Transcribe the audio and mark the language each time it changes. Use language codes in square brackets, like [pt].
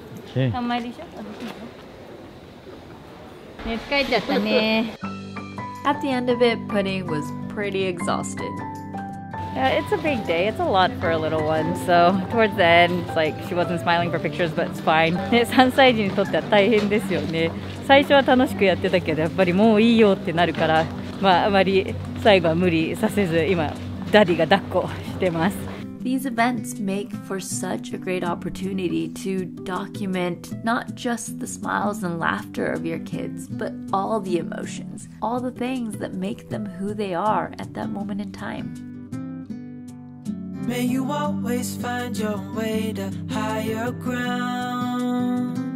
[en] Okay. At the end of it, Pudding was pretty exhausted. Yeah, it's a big day. It's a lot for a little one. So towards the end, it's like she wasn't smiling for pictures, but it's fine. [ja] ね、3歳児にとっては大変ですよね。最初は楽しくやってたけど、やっぱりもういいよってなるから、まああまり最後は無理させず、今ダディが抱っこしてます。 [en] These events make for such a great opportunity to document not just the smiles and laughter of your kids, but all the emotions, all the things that make them who they are at that moment in time. May you always find your way to higher ground.